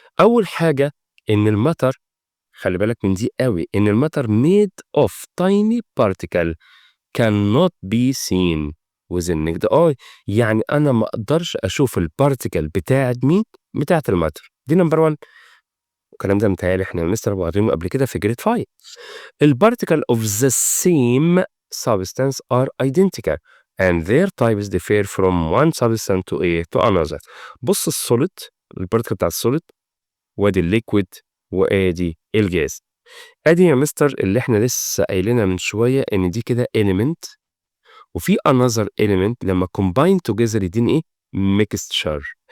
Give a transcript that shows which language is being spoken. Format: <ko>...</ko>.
<ar>أول حاجة إن الماتر،</ar> <en>خلي بالك من دي قوي، إن الماتر made of tiny particle cannot be seen with the naked eye.</en> <ar>يعني أنا ما أقدرش أشوف البارتيكل بتاعت مين؟ بتاعت الماتر. دي نمبر 1. الكلام ده متهيألي احنا لسه واخدينه قبل كده في جريد 5.</ar> <en>البارتيكل of the same substance are identical and their types differ from one substance to another.</en> <ar>بص السوليد، البارتيكل بتاع السوليد، وادي الليكويد، وادي الجاز. ادي يا مستر اللي احنا لسه قايلينها من شويه ان دي كده element، وفي</ar> <en>another element</en> <ar>لما</ar> <en>combine together</en> <ar>يديني ايه؟ mixture.</ar>